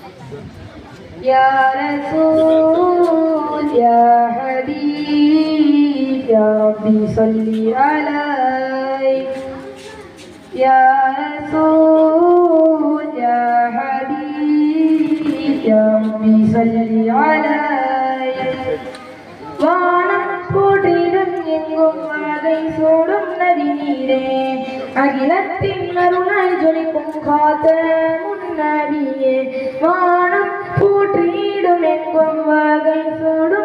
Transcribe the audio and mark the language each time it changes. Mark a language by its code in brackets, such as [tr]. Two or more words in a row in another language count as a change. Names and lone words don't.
[ar] يا رسول يا حبيب يا ربي صل عليك يا رسول يا حبيب يا ربي صل عليك [ta] வானம் போற்றிடும் எங்கும் வாகை சூடும் நதி நீரே அகிலத்தின் அருளாய் ஜொலிக்கும் காத்த முன்னபியே வானம் போற்றிடும் எங்கும் வாகை சூடும்